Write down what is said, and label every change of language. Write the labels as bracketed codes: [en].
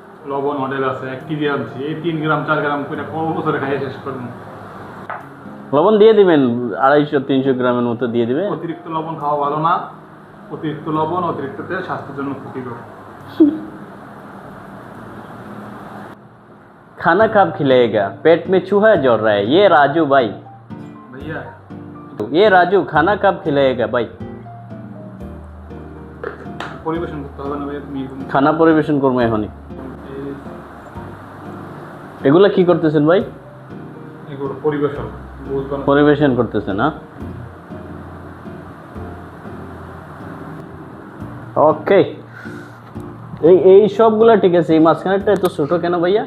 [bn] লবণ মডেল আছে 1 কেজি আনছি, এই 3 গ্রাম 4 গ্রাম করে কত বছরে খাইয়ে শেষ করবেন? লবণ দিয়ে দিবেন 250-300 গ্রামের মতো দিয়ে দিবেন। অতিরিক্ত লবণ খাওয়া ভালো না, অতিরিক্ত লবণ অতিরিক্ত তেল স্বাস্থ্যের জন্য ক্ষতিকর। [hi] खाना कब खिलाएगा, पेट में चूहा जोड़ रहा है ये राजू भाई, [bn] ভাইয়া [hi] ये राजू खाना कब खिलाएगा भाई? [bn] পরিবেশন করতে হবে না ভাইয়া, তুমি এরকম খানা পরিবেশন করবো এখনই। এগুলা কি করতেছেন ভাই? এগুলো পরিবেশন বুঝবেন। পরিবেশন করতেছেন? না ওকে, এই সবগুলা ঠিক আছে, এই মাঝখানেরটা এত ছোট কেন ভাইয়া?